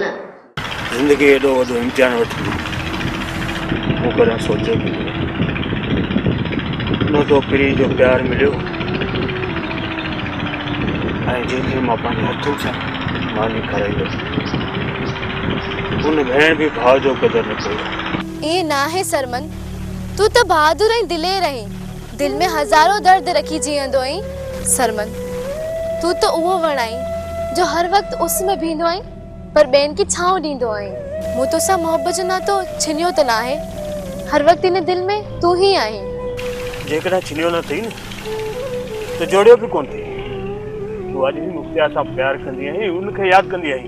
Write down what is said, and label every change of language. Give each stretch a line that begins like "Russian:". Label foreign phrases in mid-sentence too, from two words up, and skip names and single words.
Sindhi: ज़िंदगी एॾो वॾो इम्तिहान वठी मूं कॾहिं सोचियो बि न तो पीउ जो प्यार मिलियो ऐं जंहिंखे मां पंहिंजे हथनि सां मानी खाराईंदुसि उन भेण बि भाउ जो क़दर न कयो।
Hindi: ये ना है
Sindhi: सरमन तू तो बहादुर ऐं दिलेर आहीं दिल में हज़ारों दर्द रखी जीअंदो आहीं। सरमन तू तो उहो वण आहीं जो हर वक्त उस में बीहंदो आहीं पर ॿियनि खे छांव ॾींदो आहीं। मूं तोसां मोहब्बत जो नातो छिनियो त न आहे हर वक्त इन दिल में तू ही आहीं। जेकॾहिं छिनियो न थी न त जोड़ियो बि कोन थी। तूं अॼु बि मुख़्तियार सां प्यार कंदी आहीं उनखे यादि कंदी आहीं।